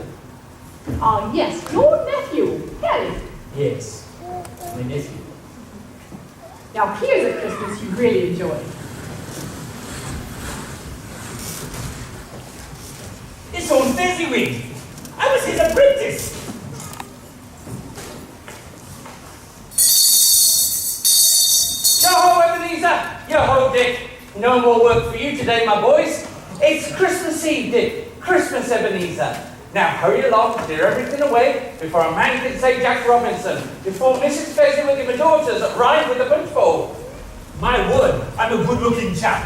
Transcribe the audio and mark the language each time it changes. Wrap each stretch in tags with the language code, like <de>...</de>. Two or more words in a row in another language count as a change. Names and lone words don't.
<en>Ah, yes, your nephew, Harry. Yes, my nephew. Now here's a Christmas you really enjoy. It's old Fezziwig. I was his apprentice. Yo-ho, Ebenezer! Yo-ho, Dick! No more work for you today, my boys. It's Christmas Eve, Dick. Christmas, Ebenezer. Now hurry along, clear everything away before a man can say Jack Robinson, before Mrs. Fezziwig and the daughters ride with the punch bowl. My word, I'm a good-looking chap.</en>